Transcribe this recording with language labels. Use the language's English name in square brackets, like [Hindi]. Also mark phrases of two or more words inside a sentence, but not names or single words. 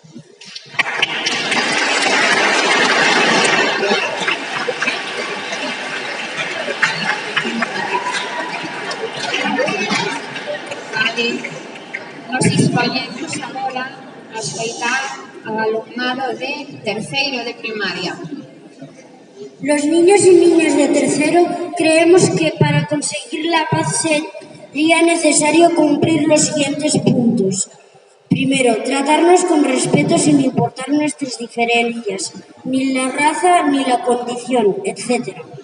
[Galician] Nos escollemos agora a escoitar ao alumnado de terceiro de primaria. [Spanish] Los niños y niñas de tercero creemos que para conseguir la paz sería necesario cumplir los siguientes puntos. Primero, tratarnos con respeto sin importar nuestras diferencias, ni la raza ni la condición, etc.